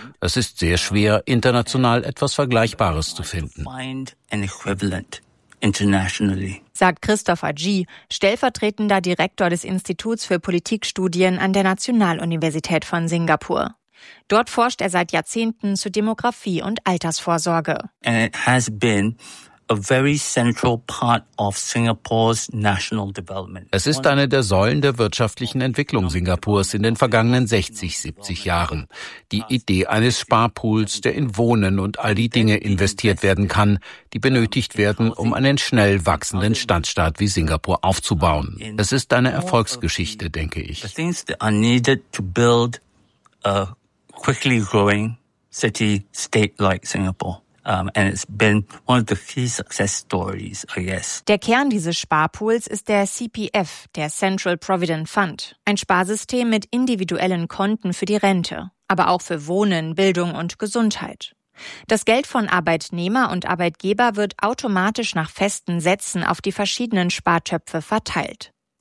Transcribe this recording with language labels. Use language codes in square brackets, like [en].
[de] Es ist sehr schwer, international etwas Vergleichbares zu finden. Sagt Christopher G., stellvertretender Direktor des Instituts für Politikstudien an der Nationaluniversität von Singapur. Dort forscht er seit Jahrzehnten zu Demografie und Altersvorsorge. [en] And it has been a very central part of Singapore's national development. [de] Es ist eine der Säulen der wirtschaftlichen Entwicklung Singapurs in den vergangenen 60, 70 Jahren. Die Idee eines Sparpools, der in Wohnen und all die Dinge investiert werden kann, die benötigt werden, um einen schnell wachsenden Stadtstaat wie Singapur aufzubauen. Es ist eine Erfolgsgeschichte, denke ich. [en] The things that are needed to build a quickly growing city state like Singapore. And it's been one of the key success stories, I guess. [de] Der Kern dieses Sparpools ist der CPF, der Central Provident Fund. Ein Sparsystem mit individuellen Konten für die Rente, aber auch für Wohnen, Bildung und Gesundheit. Das Geld von Arbeitnehmer und Arbeitgeber wird automatisch nach festen Sätzen auf die verschiedenen Spartöpfe verteilt.